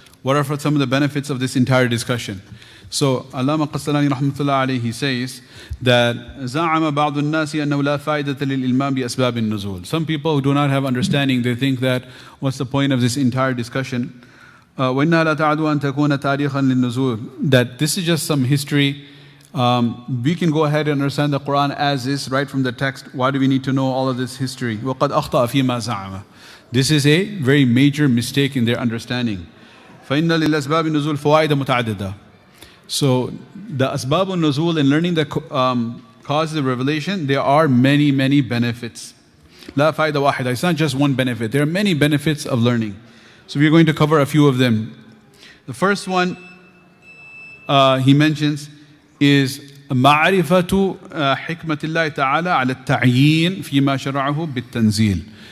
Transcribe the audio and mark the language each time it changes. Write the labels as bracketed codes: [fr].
[en] What are some of the benefits of this entire discussion? So Allama Qastalani rahmatullah alayhi, he says that [ar] زَعَمَ بَعْضُ النَّاسِ أَنَّهُ لَا فَائِدَةَ لِلْإِلْمَامِ بِأَسْبَابِ النُّزُولِ. [en] Some people who do not have understanding, they think that what's the point of this entire discussion? [ar] وَإِنَّهَا لَا تَعْدُ أَن تَكُونَ تَارِيخًا لِلنُّزُولِ. [en] That this is just some history. We can go ahead and understand the Quran as is, right from the text. Why do we need to know all of this history? [ar] وَقَدْ أَخْطَأَ فِي مَا زَعَمَ. [en] This is a very major mistake in their understanding. [ar] فَإِنَّ لِلْأَسْبَابِ النُّزُولِ فَوَائِدَ مُتَعَدِّدَةً. [en] So the Asbab al-Nuzul, in learning the causes of revelation, there are many, many benefits. [ar] La fa'ida wahida. [en] It's not just one benefit. There are many benefits of learning. So we're going to cover a few of them. The first one he mentions is [ar] معرفة حكمة الله تعالى على التعيين فيما شرعه بالتنزيل.